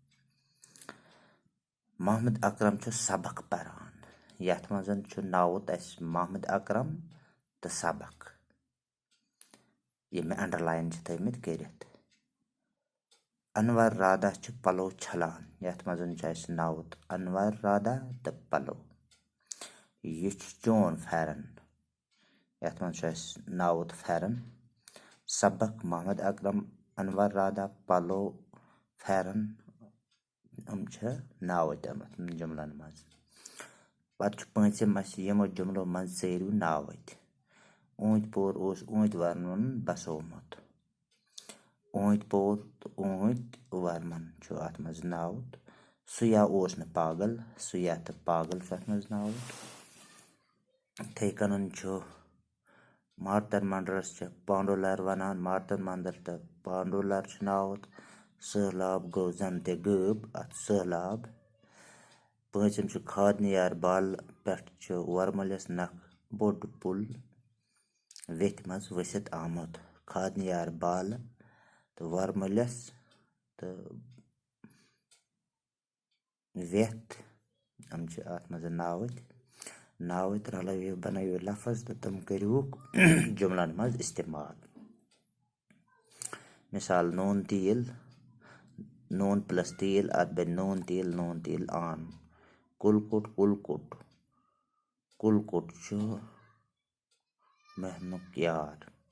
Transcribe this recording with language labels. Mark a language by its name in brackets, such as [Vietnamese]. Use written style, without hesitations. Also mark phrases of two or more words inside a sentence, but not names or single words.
[Kashmiri] मोहम्मद अकरम छ सबक परान यथ मजन छ नावत अस मोहम्मद अकरम तो सबक ये में अंडरलाइन छ थमित करित। अनवर राधा छ पलो छलान यथ मजन छ अस नावत अनवर राधा तो पलो। ये छ चोन फेरन यथ मज छ अस नावत फेरन सबक मोहम्मद अकरम अनवर राधा पलो फेरन हम छ नावत जुमलन मज। पत पम यमो जुमलो मज सेरू नावत ऊंट पोर ऊंट वर्मन बसोमुत ऊंट पोर तो ऊंट वर्मन छ अत मज नावत सुया ओस न पागल सुया तो पागल छ अत मज नावत। थे कन छ मार्तर मंडरस छ पांडुलर वनान मार्तर मंदर तो पांडुलर छ नावत सैलाब गो जन ते गब अत सैलाब। पम छ खादनियार बाल पे वर्मलिस नख बोड पुल वेथ मज वसित आमुत खादनियार बाल तो वर्मलिस तो वेथ हम अत मज नावत नावत रलव बनव लफज तो तुम करूक जुमलन मज इस्तेमाल। मिसाल नून तेल नून प्लस तेल अत बन नून तेल आन कुलकुट कुलकुट कुलकुट छ महनुक यार।